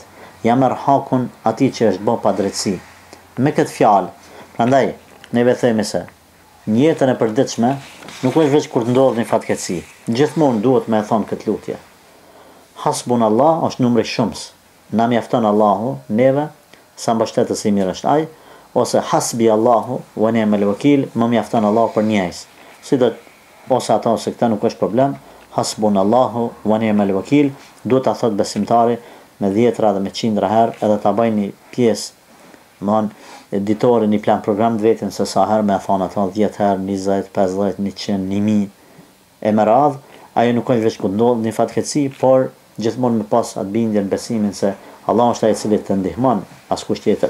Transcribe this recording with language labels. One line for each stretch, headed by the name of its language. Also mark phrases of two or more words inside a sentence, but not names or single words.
Albanian: Ja merr hakun atij që është bë pa drejtësi. Me këtë fjalë, prandaj neve themi se në jetën e përditshme nuk është veç kur të ndodh një fatkeqësi. Gjithmonë duhet me e thonë këtë lutje. Hasbunallah është numri shumës. Na mjafton Allahu neve sa mbështetës i mirë është ai, ose
Arabic: حسبي الله ونعم الوكيل,
Albanian: më mjafton Allahu për njëjës. Si do ose ata ose këta nuk është problem.
Arabic: حسبنا الله ونعم الوكيل,
Albanian: duhet ta thot besimtari me 10 dhe me 100 herë, edhe ta bëjnë një pjesë, editori një plan program të vetin se sa herë me e thonë ato 10 herë, 20, 50, 100, 1000 e më radh. Ajo nuk është veç kur ndodh një fatkeqësi, por gjithmonë me pas atë bindjen, besimin se Allah është ai i cili të ndihmon, askush tjetër.